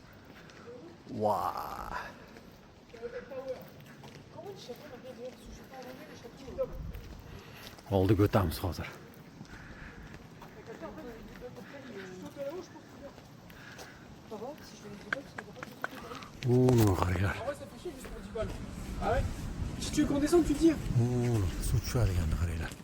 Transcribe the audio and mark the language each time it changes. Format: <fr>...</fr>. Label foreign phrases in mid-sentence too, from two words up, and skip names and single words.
<uz>Vay. Oldiga o'tamiz hozir. Nima qaranglar.</uz> <fr>Si tu veux qu'on descende, tu dis.</fr> <uz>Suv tushadiganini qaranglar.</uz>